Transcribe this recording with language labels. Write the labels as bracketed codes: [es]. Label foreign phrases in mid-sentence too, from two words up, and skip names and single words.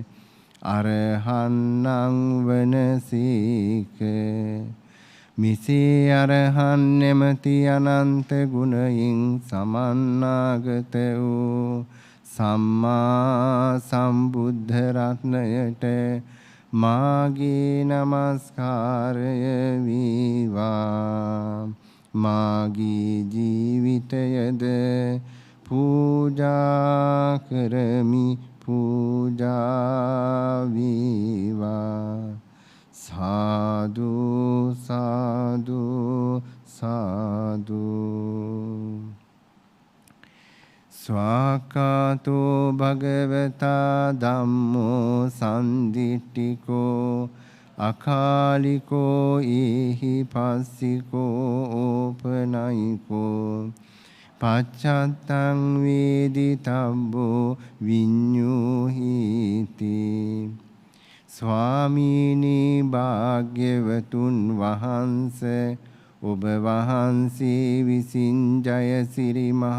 [si] අරහන්නං වනසේක මිසේ අරහන් නැමැති අනන්ත ගුණයෙන් සමන්නාගත වූ සම්මා සම්බුද්ධ රත්නයට මාගේ නමස්කාරය වේවා මාගේ ජීවිතයද පූජා කරමි පූජා වේවා සාදු සාදු සාදු [pi] ස්වාකාතෝ භගවතා ධම්මෝ සන්දිට්ඨිකෝ අකාලිකෝ ඒහි පස්සිකෝ ඕපනයිකෝ පච්චත්තං වේදිතබ්බෝ විඤ්ඤූහිති [si] ස්වාමීනි භාග්‍යවතුන් වහන්සේ ඔබ වහන්සේ විසින් ජයසිරි මහ